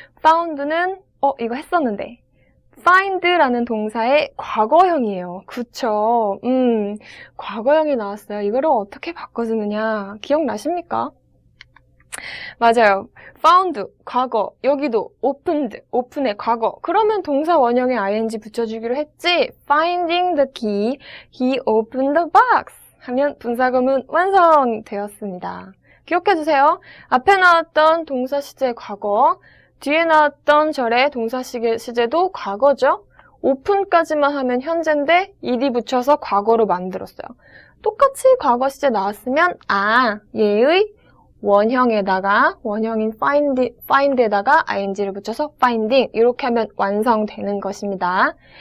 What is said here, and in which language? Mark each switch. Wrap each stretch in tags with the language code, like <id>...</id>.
<ko>found는 이거 했었는데 find라는 동사의 과거형이에요. 그쵸? 과거형이 나왔어요. 이거를 어떻게 바꿔주느냐 기억나십니까? 맞아요. found, 과거, 여기도 opened, open의 과거. 그러면 동사 원형에 ing 붙여주기로 했지.</ko> <en>finding the key, he opened the box</en> <ko>하면 분사구문 완성되었습니다. 기억해주세요. 앞에 나왔던 동사 시제 과거, 뒤에 나왔던 절의 동사 시제도 과거죠. open까지만 하면 현재인데 ed 붙여서 과거로 만들었어요. 똑같이 과거 시제 나왔으면 얘의 원형에다가 원형인 find에다가 ing를 붙여서 finding 이렇게 하면 완성되는 것입니다.</ko>